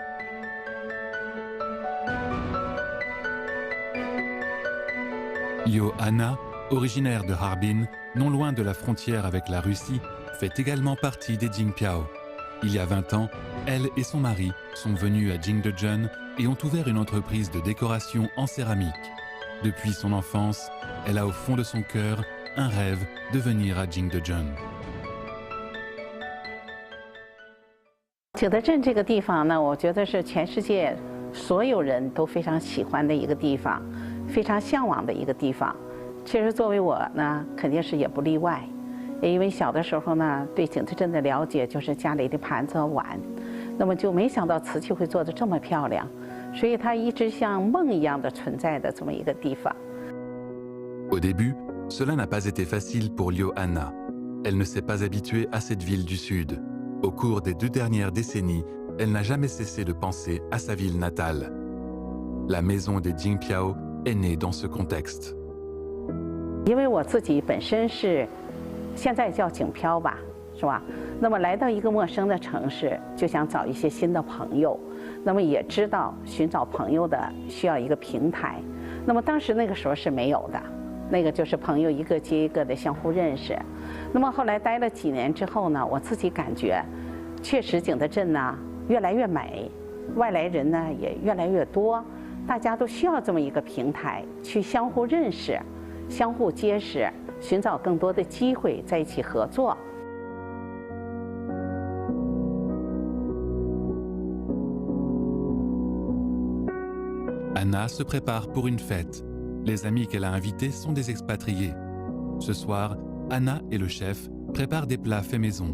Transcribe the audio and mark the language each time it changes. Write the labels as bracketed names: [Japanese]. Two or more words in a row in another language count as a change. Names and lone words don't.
[French] Yo Anna, originaire de Harbin, non loin de la frontière avec la Russie, fait également partie des Jingpiao. Il y a 20 ans, elle et son mari sont venus à Jingdezhen et ont ouvert une entreprise de décoration en céramique. Depuis son enfance, elle a au fond de son cœur un rêve de venir à Jingdezhen. [Chinese] 景德镇这个地方呢，我觉得是全世界所有人都非常喜欢的一个地方。非常向往的一个地方，其实作为我呢，肯定是也不例外。因为小的时候呢，对景德镇的了解就是家里的盘子和碗，那么就没想到瓷器会做得这么漂亮，所以它一直像梦一样的存在的这么一个地方。 [French] Au début, cela n'a pas été facile pour Liu Anna. Elle ne s'est pas habituée à cette ville du Sud. Au cours des 2 dernières décennies, elle n'a jamais cessé de penser à sa ville natale. La maison des Jingpiao est née dans ce contexte. [Chinese] 因为我自己本身是，现在叫景漂吧，是吧？那么来到一个陌生的城市，就想找一些新的朋友，那么也知道寻找朋友的需要一个平台，那么当时那个时候是没有的，那个就是朋友一个接一个的相互认识。那么后来待了几年之后呢，我自己感觉，确实景德镇呢越来越美，外来人呢也越来越多。大家都需要这么一个平台，去相互认识、相互结识，寻找更多的机会，在一起合作。 [French] Anna se prépare pour une fête. Les amis qu'elle a invités sont des expatriés. Ce soir, Anna et le chef préparent des plats faits maison.